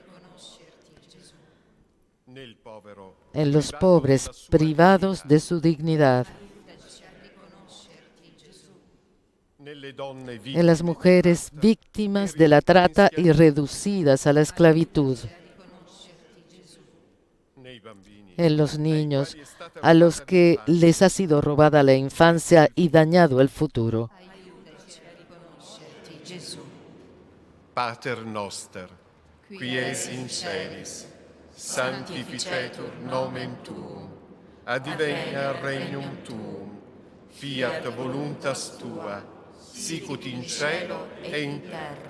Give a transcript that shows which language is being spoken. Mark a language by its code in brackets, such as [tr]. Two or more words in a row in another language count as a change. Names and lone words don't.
[es] en los pobres privados de su dignidad, en las mujeres víctimas de la trata y reducidas a la esclavitud, en los niños a los que les ha sido robada la infancia y dañado el futuro. [la] Pater noster, qui es in celis, sanctificetur nomen tuum, advenia regnum tuum, fiat voluntas tua, sicut in cielo e in terra.